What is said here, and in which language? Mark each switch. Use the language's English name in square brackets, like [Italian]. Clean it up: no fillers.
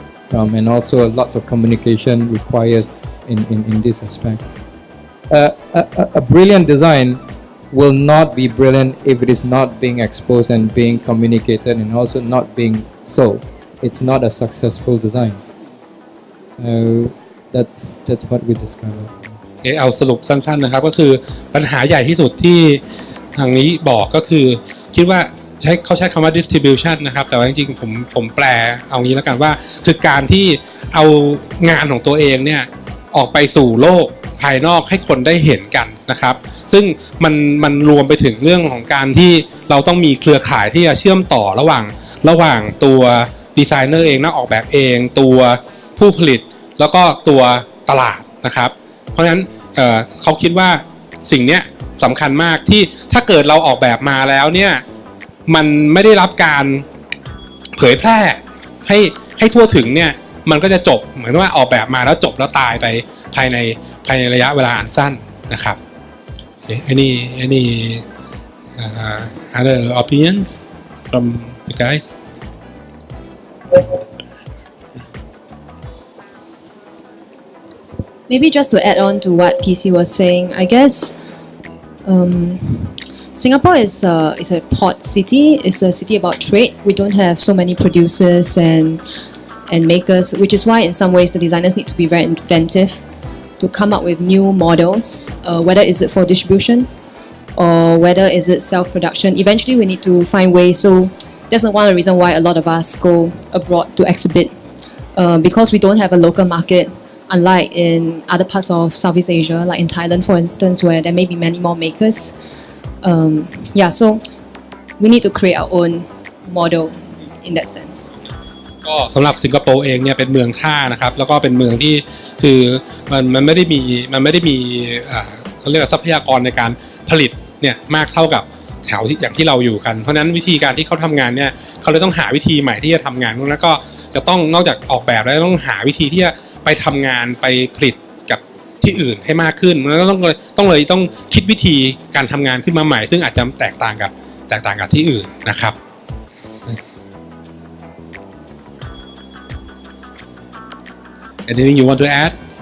[English] from, and also lots of communication requires in this aspect. A brilliant design will not be brilliant if it is not being exposed and being communicated and also not being sold. It's not a successful design. So that's what we discovered. [Thai] เอาสรุปสั้นๆนะครับก็คือปัญหาใหญ่ที่สุดที่ทางนี้บอกก็คือคิดว่าเขาใช้คำว่า distribution นะครับแต่ว่าจริงๆผมแปลเอางี้แล้วกันว่าคือการที่เอางานของตัวเองเนี่ยออกไปสู่โลกภายนอกให้คนได้เห็นกันนะครับซึ่ง มันรวมไปถึงเรื่องของการที่เราต้องมีเครือข่ายที่จะเชื่อมต่อระหว่างตัวดีไซเนอร์เองนักออกแบบเองตัวผู้ผลิตแล้วก็ตัวตลาดนะครับเพราะฉะนั้นเขาคิดว่าสิ่งนี้สำคัญมากที่ถ้าเกิดเราออกแบบมาแล้วเนี่ยมันไม่ได้รับการเผยแพร่ให้ทั่วถึงเนี่ยมันก็จะจบเหมือนว่าออกแบบมาแล้วจบแล้วตายไปภายในระยะเวลาอันสั้นนะครับ Okay. [English] Any other opinions from you guys? Maybe just to add on to what PC was saying, I guess Singapore is a port city. It's a city about trade. We don't have so many producers and makers, which is why in some ways the designers need to be very inventive to come up with new models, whether is it for distribution or whether is it self-production. Eventually we need to find ways. So that's one of the reasons why a lot of us go abroad to exhibit, because we don't have a local market, unlike in other parts of Southeast Asia, like in Thailand for instance, where there may be many more makers. So we need to create our own model in that sense. [Thai] ก็สำหรับสิงคโปร์เองเนี่ยเป็นเมืองท่านะครับแล้วก็เป็นเมืองที่คือมันไม่ได้มีเขาเรียกว่าทรัพยากรในการผลิตเนี่ยมากเท่ากับ แถวที่อย่างที่เราอยู่กันเพราะฉะนั้นวิธีการที่เขาทำงานเนี่ยเขาเลยต้องหาวิธีใหม่ที่จะทำงานแล้วก็จะต้องนอกจากออกแบบแล้วต้องหาวิธีที่จะไปทำงานไปผลิตกับที่อื่นให้มากขึ้นแล้วต้องคิดวิธีการทำงานขึ้นมาใหม่ซึ่งอาจจะแตกต่างกับที่อื่นนะครับ [English] Anything you want to add?